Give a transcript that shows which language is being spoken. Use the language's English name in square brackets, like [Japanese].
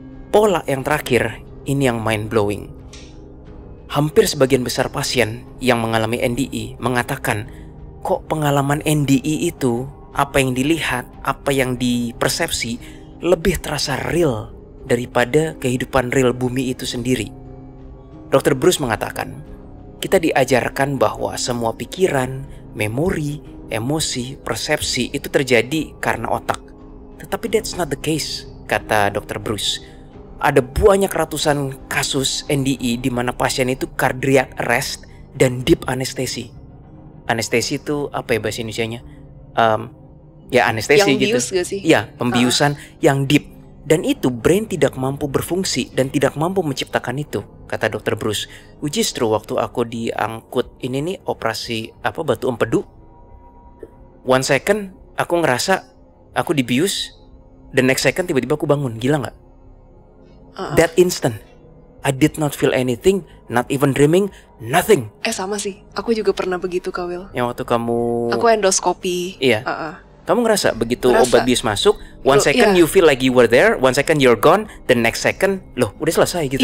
[Indonesian] Pola yang terakhir, ini yang mind-blowing. Hampir sebagian besar pasien yang mengalami NDE mengatakan, kok pengalaman NDE itu, apa yang dilihat, apa yang dipersepsi, lebih terasa real daripada kehidupan real bumi itu sendiri. Dr. Bruce mengatakan, kita diajarkan bahwa semua pikiran, memori, emosi, persepsi itu terjadi karena otak. Tetapi [English] that's not the case, [Indonesian] kata [English] Dr. [Indonesian] Bruce. Ada banyak ratusan kasus NDE di mana pasien itu [English] cardiac arrest [Indonesian] dan deep anestesi. Anestesi itu apa ya bahasa Indonesianya? Ya anestesi yang gitu. Bius gak sih? Ya, pembiusan yang deep. Dan itu brain tidak mampu berfungsi dan tidak mampu menciptakan itu, kata Dr. Bruce. [English] Which is true, [Indonesian] waktu aku diangkut ini nih operasi batu empedu. [English] 1 second [Indonesian] aku ngerasa aku dibius, [English] the next second [Indonesian] tiba-tiba aku bangun. Gila gak? [English] That instant I did not feel anything, not even dreaming, nothing. [Indonesian] Sama sih, aku juga pernah begitu, Kawil. Yang waktu kamu... Aku endoskopi. Iya. Kamu ngerasa begitu Ngerasa. obat bius masuk, [English] one second you feel like you were there, one second you're gone, the next second [Indonesian] loh udah selesai gitu.